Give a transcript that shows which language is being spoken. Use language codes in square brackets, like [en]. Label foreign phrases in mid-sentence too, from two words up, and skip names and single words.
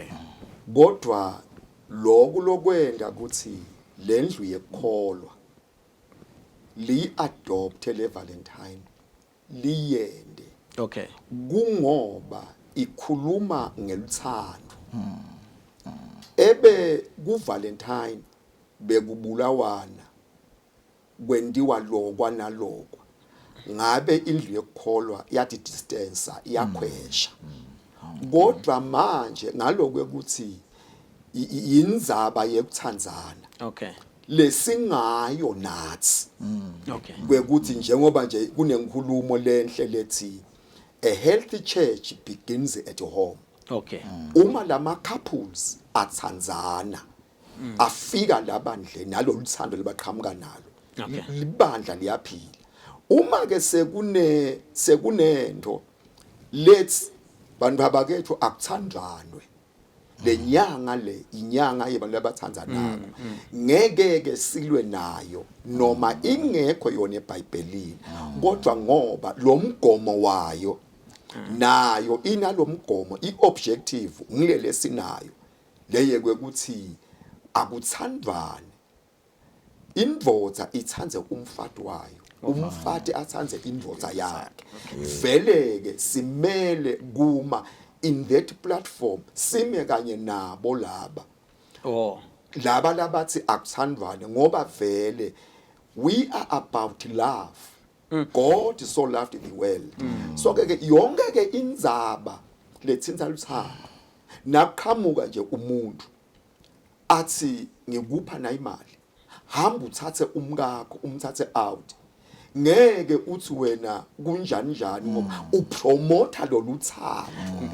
[ss] kodwa lokwenda ukuthi lendlu yekholwa li adopte le Valentine liyende okay kungoba ikhuluma ngeluthando ebe kuValentine bekubulawana kwendiwa lokwa nalokwa ngabe indlu yekholwa yathi distance iyakhwesha kodwa manje ngalokwe ukuthi indzaba yekuthandzana okay lesingayo nathi okay kwekuthi njengoba nje kunenkulumo lenhle lethi [en] a healthy church begins at home [ss] okay uma lama couples athandzana afika labandle nalo luthando libaqhamuka nalo libandla liyaphila uma ke sekunento let's bantu abakethu akuthandlanwe lenyanga le inyanga yebantu abathandzanako ngeke ke silwe nayo noma ingekho yona eBhayibhelini kodwa ngoba lo mgomo wayo nayo inalomgomo iobjective ngilele sinayo leye kwekuthi akuthandwane indvodza ithandze umfati wayo umfati athandze indvodza yakhe veleke simele kuma [en] in that platform [ss] sime kanye nabo laba laba labathi akuthandwane ngoba vele [en] we are about love God so loved the world so [ss] ke yonke ke indzaba lethinta luthando nakuqhamuka nje umuntu athi ngikupha na imali hamba uthathe umkakho umthathe out ngeke uthi wena kunjani njani ngoba upromota lo luthando